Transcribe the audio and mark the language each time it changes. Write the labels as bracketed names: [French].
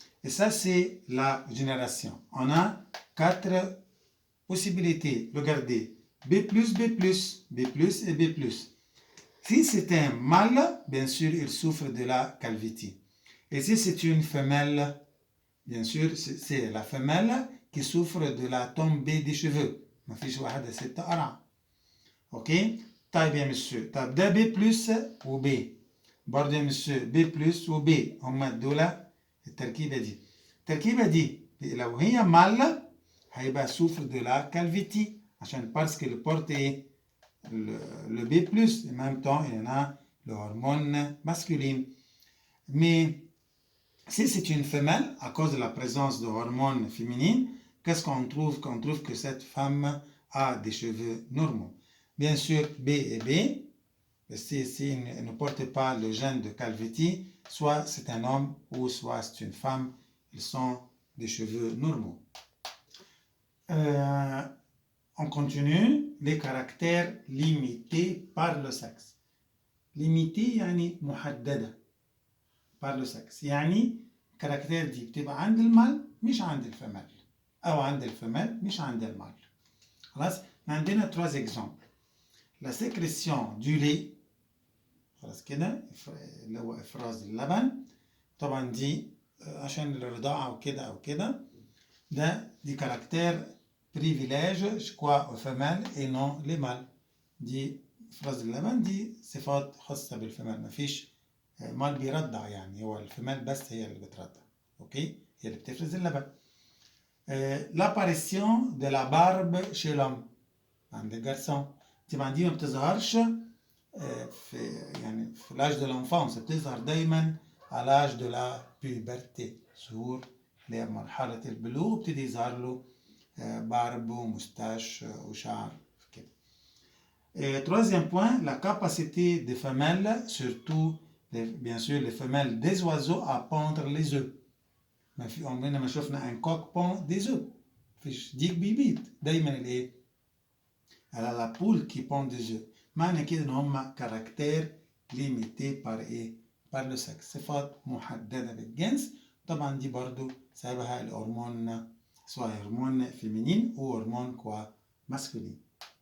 [French] Et ça, c'est la génération. On a 4 possibilités. Regardez, B+, et B+. Si c'est un mâle, bien sûr, il souffre de la calvitie. Et si c'est une femelle, bien sûr, c'est la femelle qui souffre de la tombée des cheveux. [Arabic] ما فيش واحدة ست قرع. اوكي؟ طيب يا مسيو، طيب ده B plus و B. برضه يا مسيو B plus و B. هما دول التركيبة دي. التركيبة دي لو هي مال هيبقى [French] souffre de la calvitie. [Arabic] عشان [French] parce que le porte est le B+, en même temps, il y en a le hormone masculine. Mais si c'est une femelle, à cause de la présence de hormones féminines, qu'est-ce qu'on trouve? Qu'on trouve que cette femme a des cheveux normaux. Bien sûr, B et B, si ne porte pas le gène de calvitie, soit c'est un homme ou soit c'est une femme, ils sont des cheveux normaux. On continue, les caractères limités par le sexe. Limité [Arabic] يعني محددة [French] par le sexe. [Arabic] يعني caractère دي بتبقى عند المال مش عند الفمال أو عند الفمال مش عند المال. خلاص؟ عندنا 3 exemples. [French] La sécrétion du lait [Arabic] خلاص كده اللي هو إفراز اللبن طبعا دي عشان الرضاعة أو كده ده دي [French] caractère privilège je crois aux femelles et non les mâles. [Arabic] دي إفراز اللبن دي صفات خاصة بالفمال مفيش مال بيرضع يعني هو الفمال بس هي اللي بترضع اوكي هي اللي بتفرز اللبن. [French] l'apparition de la barbe chez l'homme [Arabic] عند الجرسون طبعا دي ما بتظهرش في يعني في [French] l'âge de l'enfance [Arabic] بتظهر دايما [French] à l'âge de la puberté [Arabic] ظهور لمرحلة البلوغ بتدي يظهر له barbe ومستاش وشعر كده. [French] Troisième point, la capacité des femelles, surtout bien sûr les femelles des oiseaux, à pondre les œufs. [Arabic] عمرنا ما شفنا [French] un coq pond des œufs. [Arabic] مفيش ديك بيبيض دايما الايه؟ على [French] la poule qui pond des œufs. [Arabic] معنى كده ان هم caractère limité par ايه؟ [French] par le sexe. [Arabic] صفات محددة بالجنس. طبعا دي برضو سببها الهرمون سواء هرمون féminin ou هرمون quoi masculin.